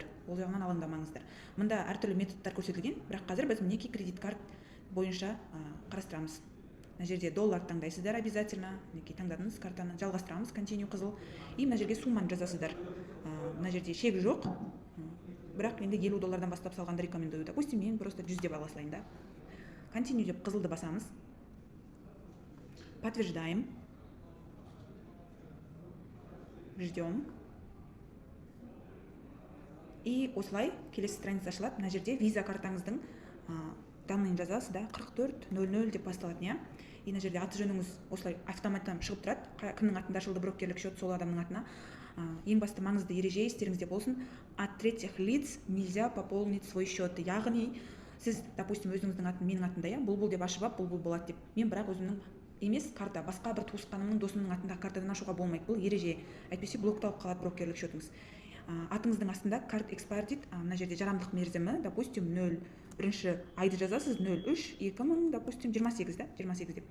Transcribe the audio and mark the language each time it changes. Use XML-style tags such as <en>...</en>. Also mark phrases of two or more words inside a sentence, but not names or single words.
<kk>Ол жағынан алаңдамаңыздар. Мында әртүрлі методтар көрсетілген, бірақ қазір біз мінекей кредит карт бойынша қарастырамыз. Мына жерде доллар таңдайсыздар обязательно. Мінекей таңдадыңыз, картаны жалғастырамыз, continue қызыл. И мына жерге сумманы жазасыздар. Мына жерде шек жоқ. Бірақ енді $50 бастап салғанды рекомендую. Допустим, мен просто 100 деп ала салайын да. Continue деп қызылды басамыз.</kk> <ru>Подтверждаем. Ждем.</ru> <kk>И осылай келесі страница ашылады. Мына жерде виза картаңыздың данныйын жазасыз да, 4400 деп басталатын, иә. И мына жерде аты жөніңіз осылай автоматтан шығып тұрады. Кімнің атында ашылды брокерлік счет, сол адамның атына. Ең басты маңызды ереже естеріңізде болсын.</kk> <ru>От третьих лиц нельзя пополнить свой счет.</ru> <kk>Яғни сіз, допустим, өзіңіздің атын менің атында, иә, бұл деп ашып алып, бұл болады деп. Мен бірақ өзімнің емес, карта басқа бір туысқанымның досымның атында картадан ашуға болмайды. Бұл ереже. Әйтпесе блокталып қалады брокерлік счетыңыз. Атыңыздың астында карт expire дейді. Мына жерде жарамдылық мерзімі, допустим, 01 айды жазасыз, 03-2000, допустим, 28, да, 28 деп.</kk>